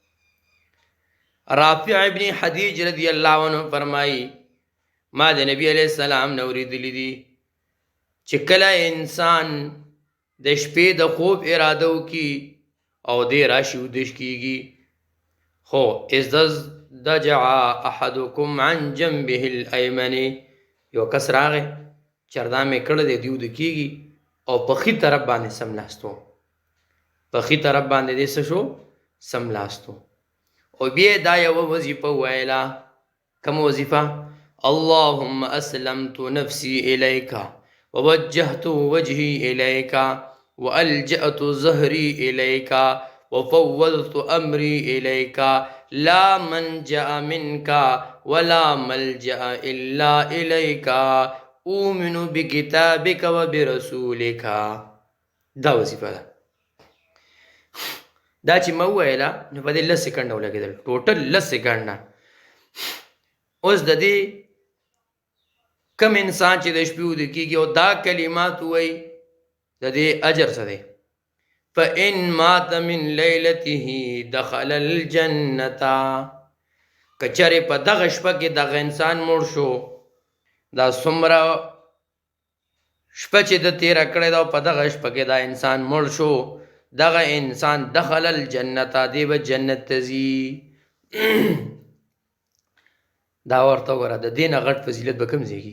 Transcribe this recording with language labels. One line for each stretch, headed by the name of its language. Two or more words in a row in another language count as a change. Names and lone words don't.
Pashto: رافع ابن حدیج رضی الله عنه فرمایي ما د نبی علیه السلام نه اورېدلي دي چې کله انسان د شپې د خوب اراده وکړي او دی راشي ویده کېږي، خو
Arabic: اضطجع احدکم عن جنبه الایمن،
Pashto: یو کس راغی چردا مې کړی دی، دی ویده کېږي او په ښي طرف باندې سملاست و، په ښي طرف باندې دی څه شو؟ سملاست و. او بیا دا یوه وظیفه وویله. کومه وظیفه؟
Arabic: اللهم اسلمت نفسي الیک ووجهت وجهي الیک والجأت ظهري الیک وفوضت امري الیک لا منجأ منك ولا ملجأ الا الیک اؤمن بکتابک وبرسولک.
Pashto: دا وظیفه ده. دا چې ما وویله نو په دې 10 سکنډه ولګېدل، ټوټل 10 سکنډه. اوس د دې کم انسان چې د شپې ویده کېږي او دا کلمات ووایي د دې اجر څه دی؟
Arabic: فإن مات من لیلته دخل الجنة.
Pashto: که چېرې په دغه شپه کې دغه انسان مړ شو، دا څومره شپه چې د تېره کړې ده او په دغه شپه کې دا انسان مړ شو، دغه انسان
Arabic: دخل الجنة،
Pashto: دی به جنت ته ځي. دا ورته وګوره، د دې نه غټ فضیلت به کوم ځای کې؟